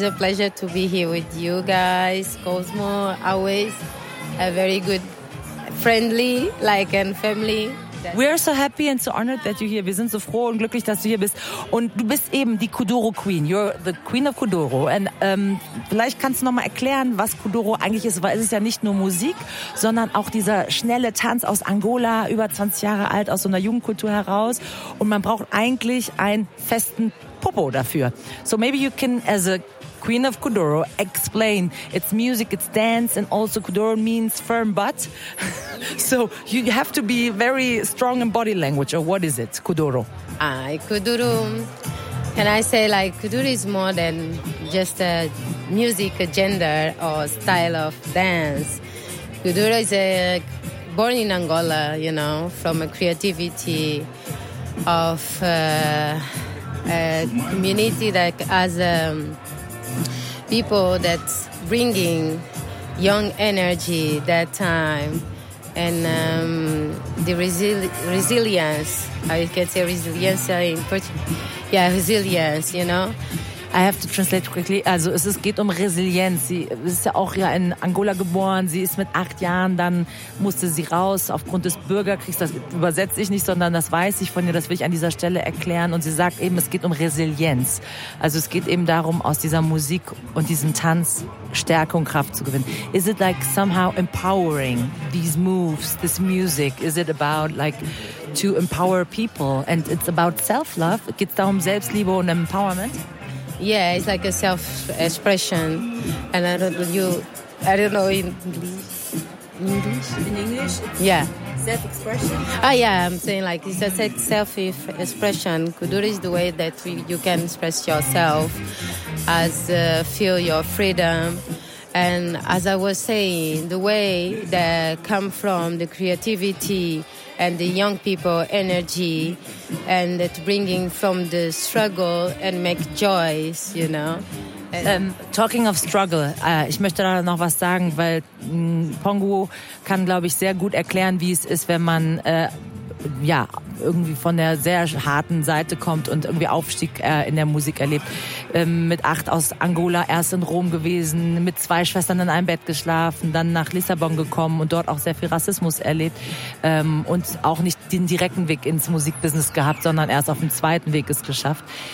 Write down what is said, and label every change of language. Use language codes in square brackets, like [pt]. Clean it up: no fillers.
[en] It's a pleasure to be here with you guys. Cosmo, always a very good, friendly, like, and family. We are so happy and so honored that you're here. [de] Wir sind so froh und glücklich, dass du hier bist. Und du bist eben die Kudoro Queen. [en] You're the Queen of Kudoro. [de] And vielleicht kannst du nochmal erklären, was Kudoro eigentlich ist. Weil es ist ja nicht nur Musik, sondern auch dieser schnelle Tanz aus Angola, über 20 Jahre alt, aus so einer Jugendkultur heraus. Und man braucht eigentlich einen festen Popo dafür. [en] So maybe you can, as a Queen of Kudoro, explain. It's music, it's dance, and also Kudoro means firm butt. So you have to be very strong in body language. Or what is it, Kudoro? Kudoro, can I say, like, Kudoro is more than just a music, a gender, or style of dance. Kudoro is born in Angola, you know, from a creativity of a community that has people that bringing young energy that time and the resilience, I can say resilience in Portuguese, yeah, resilience, you know. I have to translate quickly. [de] Also es geht um Resilienz. Sie ist ja auch ja in Angola geboren. Sie ist mit 8 Jahren, dann musste sie raus aufgrund des Bürgerkriegs. Das übersetze ich nicht, sondern das weiß ich von ihr. Das will ich an dieser Stelle erklären. Und sie sagt eben, es geht um Resilienz. Also es geht eben darum, aus dieser Musik und diesem Tanz Stärke und Kraft zu gewinnen. [en] Is it like somehow empowering these moves, this music? Is it about like to empower people? And it's about self-love. [de] Geht's da um Selbstliebe und Empowerment? [en] Yeah, it's like a self-expression, and I don't know in English. Yeah. Self-expression. Oh yeah, I'm saying like it's a self-expression. Kudoro is the way that you can express yourself, as feel your freedom, and as I was saying, the way that come from the creativity and the young people energy, and that bringing from the struggle and make joys, you know. Talking of struggle, [de] ich möchte da noch was sagen, weil Pongo kann, glaube ich, sehr gut erklären, wie es ist, wenn man ja irgendwie von der sehr harten Seite kommt und irgendwie Aufstieg in der Musik erlebt. Mit 8 aus Angola erst in Rom gewesen, mit 2 Schwestern in einem Bett geschlafen, dann nach Lissabon gekommen und dort auch sehr viel Rassismus erlebt und auch nicht den direkten Weg ins Musikbusiness gehabt, sondern erst auf dem zweiten Weg es geschafft.